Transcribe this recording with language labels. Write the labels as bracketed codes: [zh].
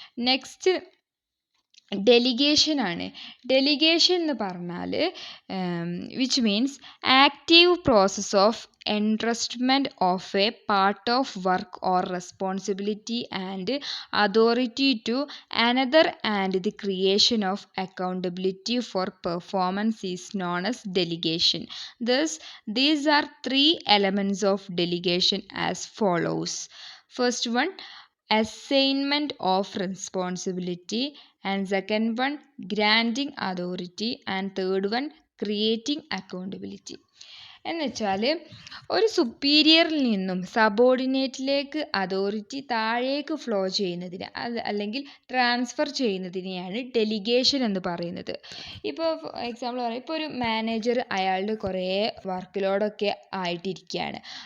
[en] Next delegation ആണ്. Delegation [ml] എന്ന് പറഞ്ഞാൽ [en] Which means active process of entrustment of a part of work or responsibility and authority to another and the creation of accountability for performance is known as delegation. Thus, these are three elements of delegation as follows. First one, assignment of responsibility, and second one, granting authority, and third one, creating accountability. [ml] എന്ന് വെച്ചാൽ ഒരു സുപ്പീരിയറിൽ നിന്നും സബോർഡിനേറ്റിലേക്ക് authority താഴേക്ക് flow ചെയ്യുന്നതിന് അല്ലെങ്കിൽ transfer ചെയ്യുന്നതിനെയാണ് delegation എന്ന് പറയുന്നത്. ഇപ്പോൾ എക്സാമ്പിൾ പറയാം, ഇപ്പോൾ ഒരു മാനേജർ അയാളുടെ കുറേ വർക്ക് ലോഡൊക്കെ ആയിട്ടിരിക്കുകയാണ്.